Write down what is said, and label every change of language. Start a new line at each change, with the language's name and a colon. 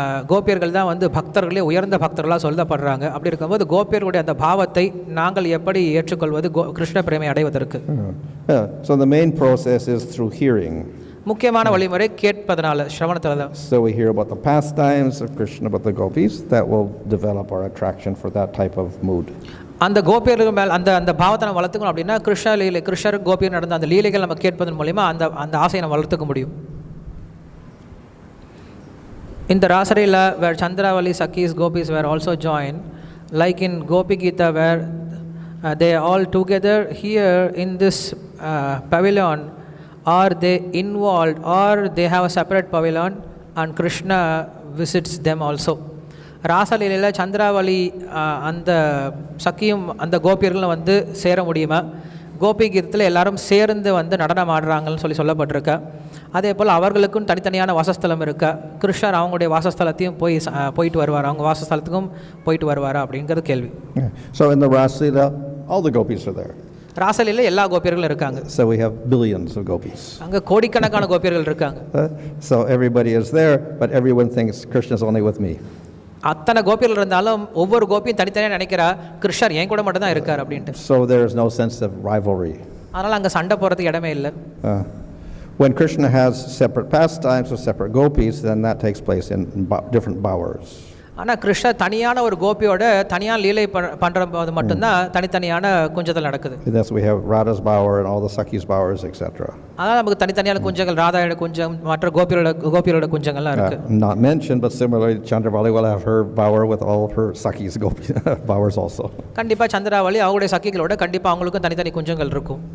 Tamil: கோபியர்கள் தான் வந்து பக்தர்களே உயர்ந்த பக்தர்களாக சொல்லப்படுறாங்க. அப்படி இருக்கும்போது கோபியர்களுடைய அந்த பாவத்தை நாங்கள் எப்படி ஏற்றுக்கொள்வது கிருஷ்ண பிரேமை அடைவதற்கு?
English: So the main process is through hearing.
Tamil: முக்கியமான வழிமுறை கேட்பதனால, ஸ்ரவணத்துல தான்.
English: So we hear about the pastimes of Krishna, about the gopis, that will develop our attraction for that type of mood.
Tamil: அந்த கோபியர்கள் மேல் அந்த பாவத்தை நம்ம வளர்த்துக்கணும் அப்படின்னா கிருஷ்ணர் கோபியர் நடந்த அந்த லீலைகள் நம்ம கேட்பதன் மூலமா அந்த ஆசையை நம்ம வளர்த்துக்க முடியும்.
English: In the Rasarila, where Chandravali, Sakhis, Gopis were also joined, like in Gopi Gita, where they are all together here in this pavilion, are they involved or they have a separate pavilion and Krishna visits them also?
Tamil: ராசலீலையில் சந்திராவளி அந்த சக்கியும் அந்த கோபியர்களும் வந்து சேர முடியுமா? கோபி கீதத்தில் எல்லாரும் சேர்ந்து வந்து நடனம் ஆடுறாங்கன்னு சொல்லப்பட்டிருக்கா. அதே போல் அவர்களுக்கும் தனித்தனியான வாசஸ்தலம் இருக்கா? கிருஷ்ணர் அவங்களுடைய வாசஸ்தலத்தையும் போயிட்டு வருவாரா, அவங்க வாசஸ்தலத்துக்கும் போயிட்டு வருவாரா அப்படிங்கிறது கேள்வி.
English: So in the Raslila, all the gopis are there.
Tamil: ராசலீலையில் எல்லா கோபியர்களும் இருக்காங்க.
English: So we have billions of gopis.
Tamil: அங்கே கோடிக்கணக்கான கோபியர்கள் இருக்காங்க.
English: So everybody is there, but everyone thinks Krishna is only with me.
Tamil: அத்தனை கோபியர்கள் இருந்தாலும் ஒவ்வொரு கோபியும் தனித்தனியாக நினைக்கிறா கிருஷ்ணர் என் கூட மட்டும் தான் இருக்கார் அப்படின்ட்டு.
English: So there is no sense of rivalry.
Tamil: அதனால் அங்கே சண்டை போகிறதுக்கு இடமே இல்லை.
English: When Krishna has separate pastimes or separate gopis, then that takes place in different bowers.
Tamil: ஆனால் கிருஷ்ணர் தனியான ஒரு கோபியோட தனியாக லீலை பண்ணுற போது மட்டும்தான் தனித்தனியான குஞ்சத்தில் நடக்குது.
English: Thus we have Radha's bower and all the Sakhis bowers, etc.
Tamil: அதனால் நமக்கு தனித்தனியான குஞ்சங்கள், ராதாயோட குஞ்சம், மற்ற கோபியோட குஞ்சங்கள்லாம் இருக்கு.
English: Not mentioned, but similarly, Chandravali will have her bower with all her Sakhis bowers also.
Tamil: கண்டிப்பாக சந்திராவளி அவங்களுடைய சக்கிகளோட கண்டிப்பாக அவங்களுக்கும் தனித்தனி குஞ்சங்கள் இருக்கும்.